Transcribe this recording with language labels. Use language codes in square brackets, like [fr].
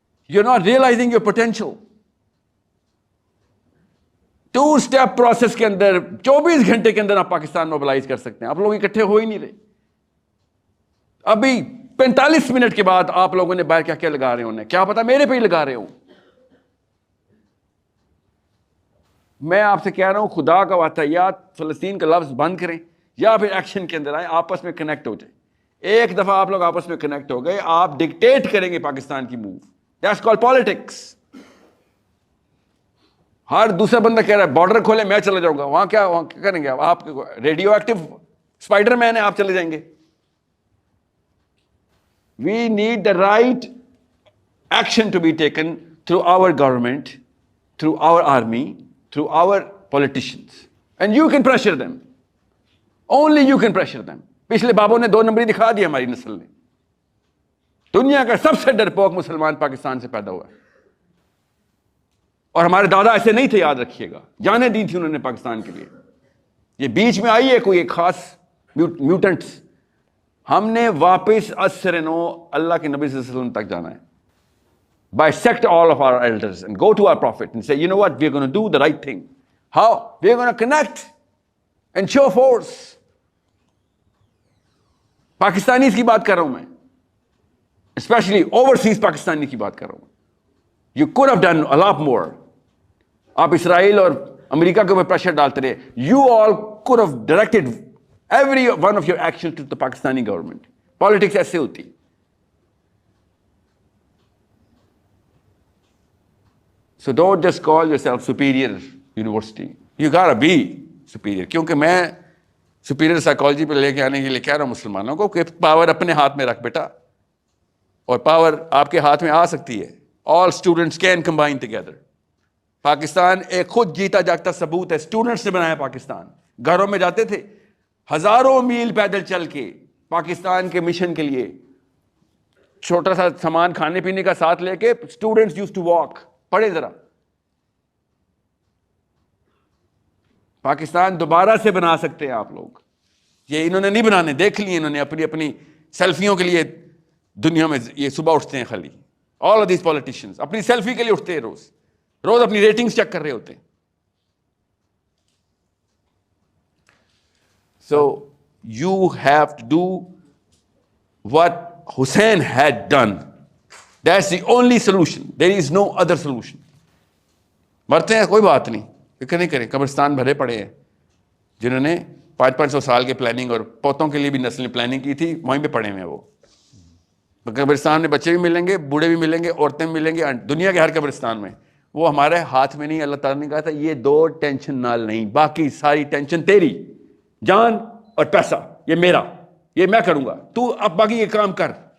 [en] You're not realizing your potential. [ur] 2-step process کے اندر 24 گھنٹے کے اندر آپ پاکستان موبلائز کر سکتے ہیں. آپ لوگ اکٹھے ہو ہی نہیں رہے. ابھی 45 منٹ کے بعد آپ لوگوں نے باہر کیا لگا رہے ہونے, کیا پتا میرے پہ ہی لگا رہے ہوں. میں آپ سے کہہ رہا ہوں خدا کا واسطہ یا فلسطین کا لفظ بند کریں یا پھر ایکشن کے اندر آئیں, آپس میں کنیکٹ ہو جائیں. ایک دفعہ آپ لوگ آپس میں کنیکٹ ہو گئے, آپ ڈکٹیٹ کریں گے پاکستان کی موو. [en] That's called politics. [ur] ہر دوسرا بندہ کہہ رہا ہے بارڈر کھولے, میں چلا جاؤں گا. وہاں کیا کریں گے آپ؟ ریڈیو ایکٹیو اسپائڈر مین ہے, آپ چلے جائیں گے. [en] We need the right action to be taken through our government, through our army, through our politicians. And you can pressure them. Only you can pressure them. [ur] پچھلے بابوں نے 2 نمبری دکھا دی ہماری نسل نے. دنیا کا سب سے ڈرپوک مسلمان پاکستان سے پیدا ہوا ہے. اور ہمارے دادا ایسے نہیں تھے, یاد رکھیے گا. جانیں دی تھی انہوں نے پاکستان کے لیے. یہ بیچ میں آئی ہے کوئی ایک خاص میوٹنٹس. ہم نے واپس اثر نو اللہ کے نبی صلی اللہ علیہ وسلم تک جانا ہے. [en] Bisect all of our elders and go to our prophet and say, you know what, we're going to do the right thing. How? We're going to connect and show force. [ur] Pakistanis کی بات کر رہا ہوں میں, especially overseas Pakistani کی بات کر رہا ہوں. [en] You could have done a lot more. [ur] آپ اسرائیل اور امریکہ کے اوپر پریشر ڈالتے رہے. [en] You all could have directed every one of your action to the Pakistani government. [ur] Politics ایسے ہوتی. [en] So don't just call yourself superior university. You gotta be superior. [ur] کیونکہ میں superior psychology پہ لے کے آنے کے لیے کہہ رہا ہوں مسلمانوں کو کہ پاور اپنے ہاتھ میں رکھ بیٹا, اور پاور آپ کے ہاتھ میں آ سکتی ہے. [en] All students can combine together. [ur] Pakistan ایک خود جیتا جاگتا ثبوت ہے. اسٹوڈنٹس نے بنایا پاکستان. گھروں میں جاتے تھے ہزاروں میل پیدل چل کے پاکستان کے مشن کے لیے, چھوٹا سا سامان کھانے پینے کا ساتھ لے کے. [en] Students used to walk. [ur] پڑھے ذرا. پاکستان دوبارہ سے بنا سکتے ہیں آپ لوگ. یہ انہوں نے نہیں بنانے, دیکھ لیے انہوں نے اپنی سیلفیوں کے لیے دنیا میں. یہ صبح اٹھتے ہیں خالی [en] all of these politicians [ur] اپنی سیلفی کے لیے اٹھتے ہیں, روز اپنی ریٹنگز چیک کر رہے ہوتے ہیں. [en] So you have to do what Hussein had done. That's the only solution. There is no other solution. [ur] مرتے ہیں کوئی بات نہیں, فکر نہیں کریں. قبرستان بھرے پڑے ہیں جنہوں نے 500 سال کے پلاننگ اور پوتوں کے لیے بھی نسل پلاننگ کی تھی, وہیں پہ پڑے ہوئے ہیں وہ. قبرستان میں بچے بھی ملیں گے, بوڑھے بھی ملیں گے, عورتیں بھی ملیں گے, دنیا کے ہر قبرستان میں. وہ ہمارے ہاتھ میں نہیں. اللہ تعالیٰ نے کہا تھا یہ 2 ٹینشن نال نہیں, باقی ساری ٹینشن تیری, جان اور پیسہ یہ میرا, یہ میں کروں گا, تو اب باقی یہ کام کر.